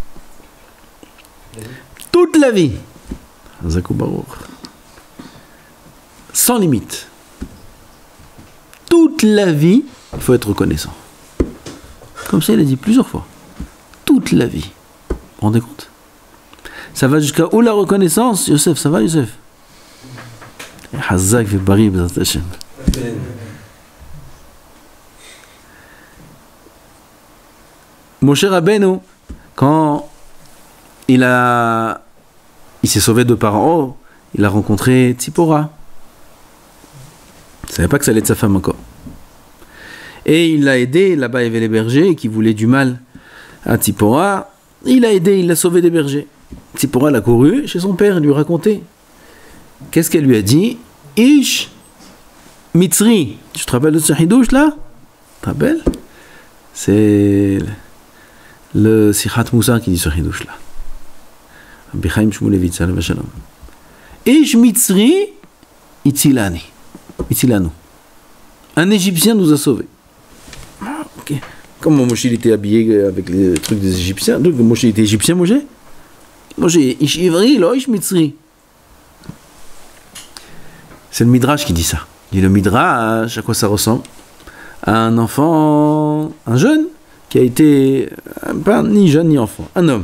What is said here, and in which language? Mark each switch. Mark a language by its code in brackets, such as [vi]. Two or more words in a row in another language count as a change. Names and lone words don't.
[fr] Toute la vie. Zakou Baruch. Sans limite. Toute la vie, il faut être reconnaissant. Comme ça, il a dit plusieurs fois. Toute la vie. Vous vous rendez compte? Ça va jusqu'à où la reconnaissance? Yosef, ça va Yosef? [he] חזק ובריא בעזרת השם. [fr] Moshe Rabbeinu, quand il s'est sauvé de Paro, il a rencontré Tzipora. Il ne savait pas que ça allait être sa femme encore. Et il l'a aidé, là-bas il y avait les bergers qui voulaient du mal à Tzipora. Il l'a aidé, il l'a sauvé des bergers. Tzipora l'a couru chez son père, il lui a raconté. Qu'est-ce qu'elle lui a dit? [he] איש מצרי. [fr] Tu te rappelles de ce hidouche là? Tu te rappelles? C'est le Sichat Moussa qui dit ce hidouche là. Rabbi Chaim Shmulevitz, [he] עליו השלום. איש מצרי הצילני. [fr] Itzilanu. Un Égyptien nous a sauvés. Okay. Comment Moshe était habillé avec les trucs des Égyptiens? Donc Moshe était égyptien, Moshe? [he] משה, איש עברי, לא איש מצרי. [fr] C'est le Midrash qui dit ça. Il dit le Midrash, à quoi ça ressemble? À un enfant, un jeune, qui a été, pas ni jeune ni enfant, un homme.